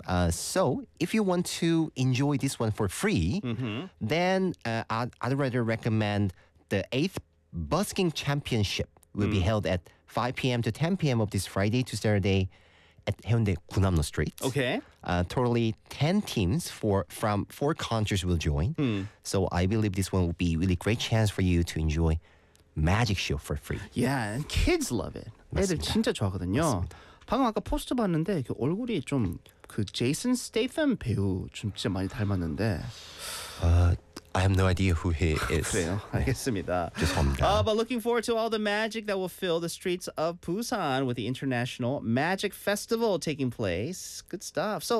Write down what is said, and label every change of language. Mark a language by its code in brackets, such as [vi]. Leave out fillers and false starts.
[en] So, if you want to enjoy this one for free, then I'd rather recommend the 8th Busking Championship will be held at 5 p.m. to 10 p.m. of this Friday to Saturday at 해운대 군함로 Street. Okay. Totally 10 teams from 4 countries will join. So, I believe this one will be a really great chance for you to enjoy magic show for free. Yeah, and kids love it. [ko] 애들 진짜 좋아하거든요. 방금 아까 포스트 봤는데 그 얼굴이 좀... 그 제이슨 스테이텀 배우 좀 진짜 많이 닮았는데 [en] I have no idea who he is. [ko] 그래요. 알겠습니다. 죄송합니다. [en] But looking forward to all the magic that will fill the streets of Busan with the International Magic Festival taking place. Good stuff. So.